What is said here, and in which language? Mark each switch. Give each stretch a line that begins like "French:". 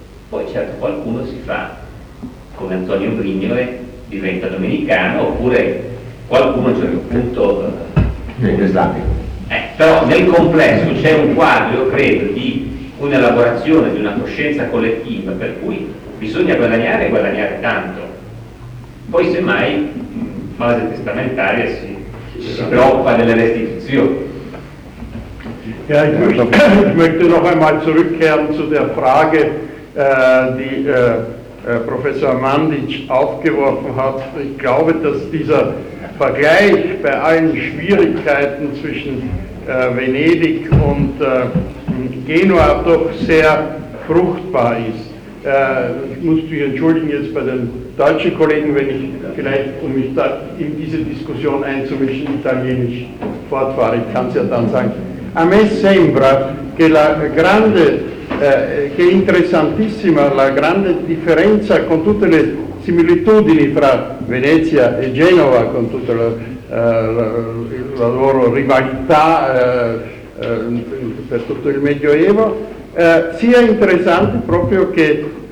Italian: Poi certo qualcuno si fa, come Antonio Brignole, diventa domenicano, oppure qualcuno a un certo punto però nel complesso c'è un quadro, io credo, di un'elaborazione di una coscienza collettiva per cui bisogna guadagnare e guadagnare tanto, poi semmai in fase testamentaria si preoccupa delle restituzioni.
German: Ich möchte noch einmal zurückkehren zu der Frage, die Professor Mandic aufgeworfen hat. Ich glaube, dass dieser Vergleich bei allen Schwierigkeiten zwischen Venedig und Genua doch sehr fruchtbar ist. Ich muss mich entschuldigen jetzt bei den deutschen Kollegen, wenn ich vielleicht, um mich da in diese Diskussion einzumischen, italienisch fortfahre. Ich kann es ja dann sagen.
Italian: A me sembra che la grande, che è interessantissima la grande differenza con tutte le similitudini fra Venezia e Genova, con tutta la loro rivalità per tutto il Medioevo, sia interessante proprio che